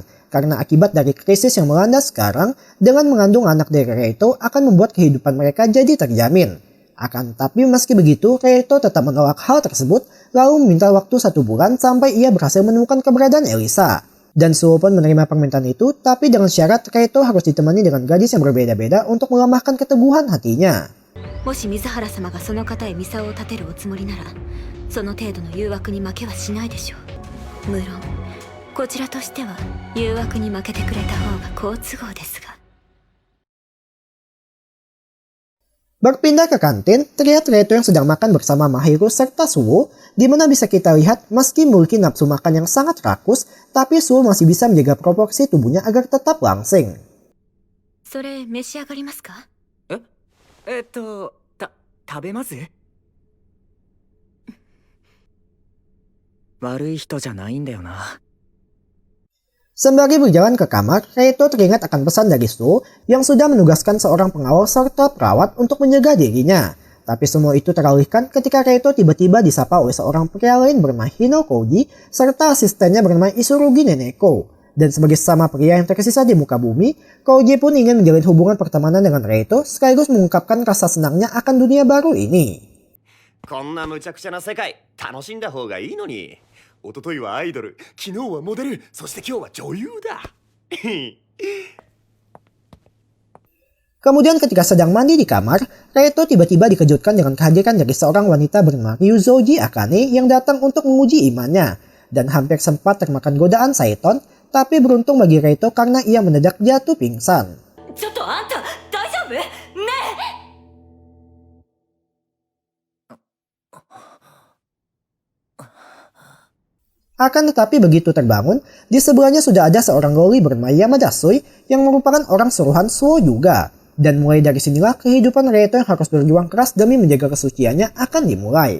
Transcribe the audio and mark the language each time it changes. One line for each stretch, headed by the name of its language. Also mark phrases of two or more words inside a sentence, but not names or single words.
Indonesian: Karena akibat dari krisis yang melanda sekarang, dengan mengandung anak dari Reito akan membuat kehidupan mereka jadi terjamin. Akan tetapi meski begitu, Reito tetap menolak hal tersebut, lalu meminta waktu 1 bulan sampai ia berhasil menemukan keberadaan Elisa. Dan Suo pun menerima permintaan itu, tapi dengan syarat Reito harus ditemani dengan gadis yang berbeda-beda untuk melemahkan keteguhan hatinya.
Japanese: もし水原様がその方へミサオを立てるおつもりなら、その程度の誘惑に負けはしないでしょう。無論、こちらとしては誘惑に負けてくれた方が好都合ですが。
Indonesian: Berpindah ke kantin, terlihat Reito yang sedang makan bersama Mahiru serta Suo, di mana bisa kita lihat meski memiliki nafsu makan yang sangat rakus, tapi Suo masih bisa menjaga proporsi tubuhnya agar tetap langsing.
Japanese: それ召し上がりますか？食べます？悪い人じゃないんだよな。
Indonesian: Sembari berjalan ke kamar, Reito teringat akan pesan dari Suo yang sudah menugaskan seorang pengawal serta perawat untuk menjaga dirinya. Tapi semua itu teralihkan ketika Reito tiba-tiba disapa oleh seorang pria lain bernama Hino Koji serta asistennya bernama Isurugi Neneko. Dan sebagai sesama pria yang tersisa di muka bumi, Koji pun ingin menjalin hubungan pertemanan dengan Reito sekaligus mengungkapkan rasa senangnya akan dunia baru ini.
Japanese: こんな無茶苦茶な世界楽しんだ方がいいのに。一昨日はアイドル、昨日はモデル、そして今日は女優だ。
Indonesian: Kemudian ketika sedang mandi di kamar, Reito tiba-tiba dikejutkan dengan kehadiran dari seorang wanita bernama Ryuzoji Akane yang datang untuk menguji imannya. Dan hampir sempat termakan godaan Saiton, tapi beruntung bagi Reito karena ia mendadak jatuh pingsan.
Japanese: ちょっとあんた大丈夫？ねえ！
Indonesian: Akan tetapi begitu terbangun, di sebelahnya sudah ada seorang loli bernama Yamada Sui yang merupakan orang suruhan Suo juga. Dan mulai dari sinilah kehidupan Reito yang harus berjuang keras demi menjaga kesuciannya akan dimulai.